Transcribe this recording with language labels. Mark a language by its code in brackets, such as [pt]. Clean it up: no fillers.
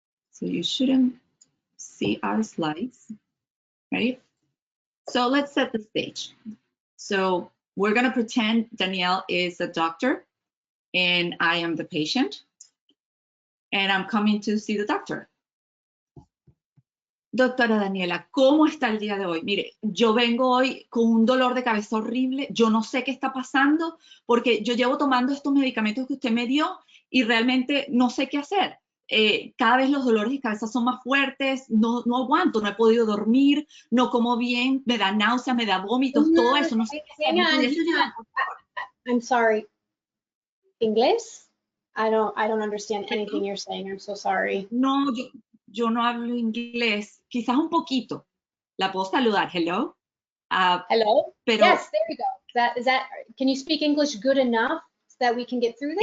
[en] So you shouldn't see our slides, right? So let's set the stage. So we're going to pretend Danielle is a doctor and I am the patient and I'm coming to see the doctor. [es] Doctora Daniela, ¿cómo está el día de hoy? Mire, yo vengo hoy con un dolor de cabeza horrible. Yo no sé qué está pasando porque yo llevo tomando estos medicamentos que usted me dio y realmente no sé qué hacer. Cada vez los dolores de cabeza son más fuertes, no aguanto, no he podido dormir, no como bien, me da náuseas, me da vómitos, todo eso. No sé qué hacer. [en] I'm sorry. English? I don't understand anything you're saying. I'm so sorry. [es] No, yo no hablo inglés, quizás un poquito. La puedo saludar. [en] Hello. Hello. [es] Pero, [en] yes, there you go. Is that? Can you speak English good enough so that we can get through this?